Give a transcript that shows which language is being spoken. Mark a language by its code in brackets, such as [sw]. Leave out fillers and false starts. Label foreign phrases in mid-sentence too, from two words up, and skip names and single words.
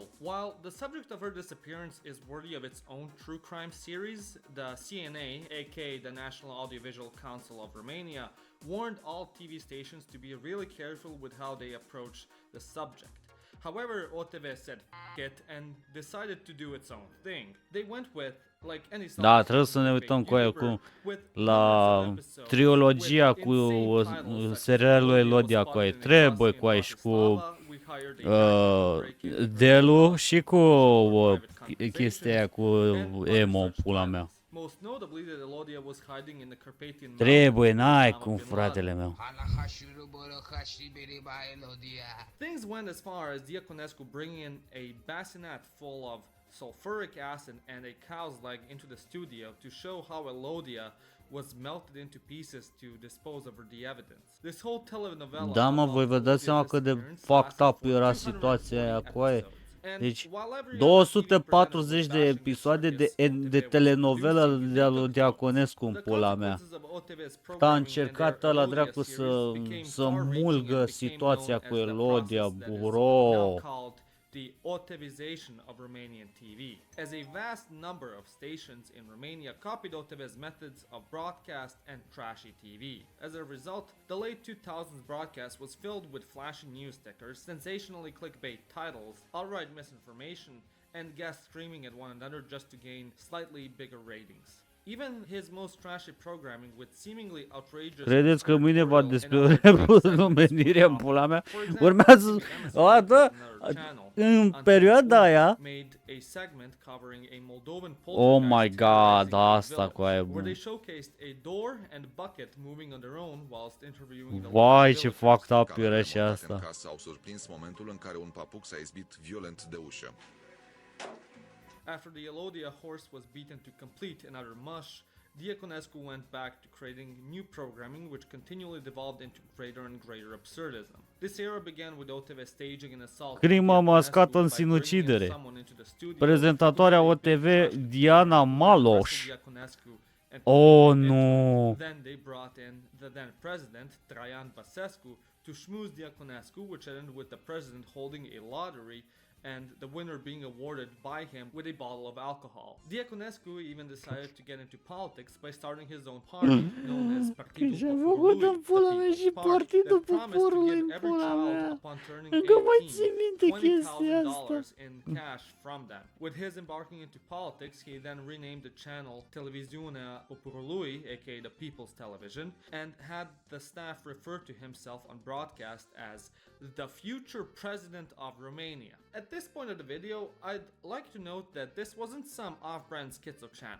[en] While the subject of her disappearance is worthy of its own true crime series, the CNA, aka the National Audiovisual Council of Romania, warned all TV stations to be really careful with how they approach the subject. However, OTV said f*** it and decided to do its own thing. They went with, like any [ro] Da, trebuie să ne uităm cu aia cu la trilogia cu serialul Elodia cu aia. Trebuie cu aia și cu Delu și cu chestia aia cu emo, pula mea. [en] Most notably that Elodia was hiding in the Carpathian [ro] Trebuie, [en] Mountains [ro] n-ai [en] with Osama [ro] cum, [en] bin [ro] fratele [en] Laden. [ro] meu. [en] Things went as far as Diaconescu bringing in a bassinet full of sulfuric acid and a cow's leg into the studio to show how Elodia was melted into pieces to dispose of the evidence. This whole telenovela [ro] Da, mă, voi vă dați seama cât de [en] fucked up [ro] era 240 situația aia cu aia. [en] And [ro] Deci, [en] while every other TV [ro] 240 [en] presenter [ro] de [en] was bashing the [ro] episoade [en] circus, [ro] de [en] OTV was [ro] telenovelă [en] producing [ro] de-a [en] illegal [ro] lui Diaconescu în [en] The [ro] pula mea. [en] consequences of OTV's [ro] A [en] programming [ro] încercat [en] and their [ro] ăla [en] Elodia [ro] dracu [en] series became [ro] să [en] far-reaching [ro] mulgă [en] and became [ro] situația [en] known [ro] cu [en] as the [ro] Elodia, [en] process that is bro. now called the Otivization of Romanian TV, as a vast number of stations in Romania copied OTV's methods of broadcast and trashy TV. As a result, the late 2000s broadcast was filled with flashy news stickers, sensationally clickbait titles, outright misinformation, and guests screaming at one another just to gain slightly bigger ratings. Even his most trashy programming with seemingly outrageous [ro] Credeți că mâine va [en] conspiratorial and [ro] despre [en] outrageous [ro] omenirea în [en] segments [ro] pula mea? [en] for example, [ro] Urmează [en] the [ro] o dată, în perioada aia, [en] made a segment covering a Moldovan oh my poltergeist god, terrorizing a [ro] asta [en] village, [ro] cu aia e [en] where [ro] bun. [en] they showcased a door and bucket moving on their own whilst interviewing the [ro] Vai, [en] local [ro] ce [en] villagers. fucked up era [ro] Camerele și montate în asta. casă au surprins momentul în care un papuc s-a izbit violent de ușă. [en] After the Elodia horse was beaten to complete and utter mush, Diaconescu went back to creating new programming which continually devolved into greater and greater absurdism. This era began with OTV staging an assault on [ro] Crimă [en] Diaconescu [ro] mascată în [en] by bringing in [ro] sinucidere. [en] someone into the studio [ro] Prezentatoarea [en] who had a big [ro] OTV, [en] trash can [ro] Diana [en] arrested [ro] Maloș. [en] Diaconescu and [ro] Oh, [en] put him [ro] nu. [en] into it. Then they brought in the then president, Traian Băsescu, to schmooze Diaconescu, which ended with the president holding a lottery and the winner being awarded by him with a bottle of alcohol. Diaconescu even decided to get into politics by starting his own party known as Partidul [ro] Și-a făcut [en] Poporului, [ro] în pula [en] the [ro] mea și [en] People's Party, [ro] Partidul [en] that promised to [ro] Poporului [en] give [ro] în [en] every [ro] pula [en] child [ro] mea. [en] upon turning [ro] Încă mai [en] 18 [ro] țin minte chestia asta. [en] $20,000 in cash from them. With his embarking into politics, he then renamed the channel Televiziunea Poporului, aka the People's Television, and had the staff refer to himself on broadcast as the future president of Romania. At this point of the video, I'd like to note that this wasn't some off-brand schizo channel.